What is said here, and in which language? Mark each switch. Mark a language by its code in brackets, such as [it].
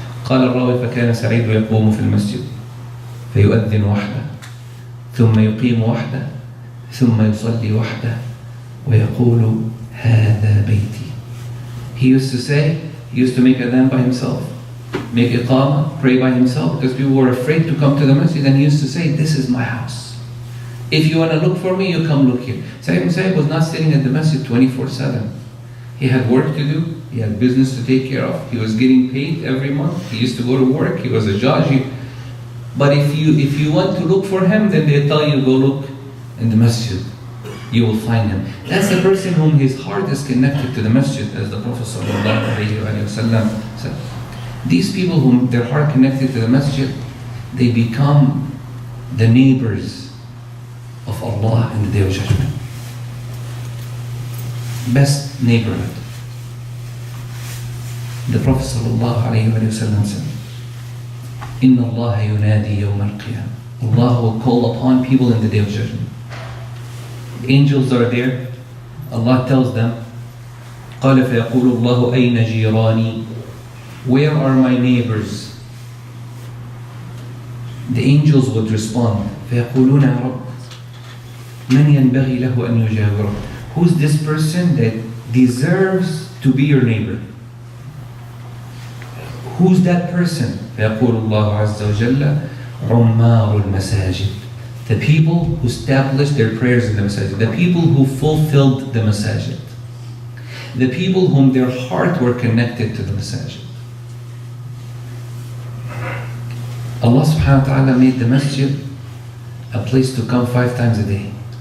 [ar] قال الراوي فكان سعيد يقوم في المسجد فيؤذن وحده ثم يقيم وحده ثم يصلي وحده ويقول هذا بيتي. [en] He used to make adhan by himself, make iqamah, pray by himself, because people were afraid to come to the masjid, and he used to say, this is my house. If you want to look for me, you come look here. Sa'id was not sitting at the masjid 24/7. He had work to do, he had business to take care of, he was getting paid every month, he used to go to work, he was a judge. But if you want to look for him, then they tell you, go look in the masjid. You will find him. That's the person whom his heart is connected to the masjid, as the Prophet ﷺ said. These people whom their heart connected to the masjid, they become the neighbors of Allah in the Day of Judgment. Best neighborhood. The Prophet ﷺ said, [ar] Inna Allah yunadi yawm al-qiyamah. [en] Allah will call upon people in the Day of Judgment. The angels are there. Allah tells them, [ar] قال فيقول الله أين جيراني? [en] Where are my neighbors? The angels would respond, [ar] فيقولون يا رب من ينبغي له أن يجاوره? [en] Who's this person that deserves to be your neighbor? Who's that person? [ar] فيقول الله عز وجل عمار المساجد. [en] The people who established their prayers in the masajid. The people who fulfilled the masajid. The people whom their heart were connected to the masajid. Allah subhanahu wa ta'ala made the masjid a place to come 5 times a day.